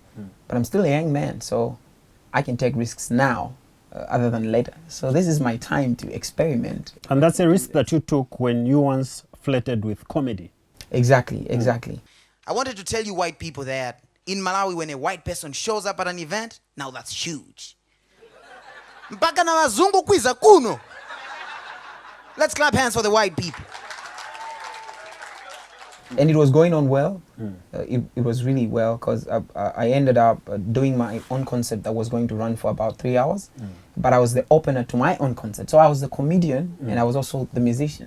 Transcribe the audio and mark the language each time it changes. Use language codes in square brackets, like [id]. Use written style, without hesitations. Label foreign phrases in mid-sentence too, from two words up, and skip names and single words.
[en] But I'm still a young man, so I can take risks now other than later. So this is my time to experiment. And that's a risk that you took when you once flirted with comedy. Exactly. I wanted to tell you white people that in Malawi, when a white person shows up at an event, now that's huge. [tum] Mpaka na wazungu kwiza kuno. [en] Let's clap hands for the white people. And it was going on well. It was really well, because I ended up doing my own concert that was going to run for about 3 hours. But I was the opener to my own concert. So I was the comedian and I was also the musician.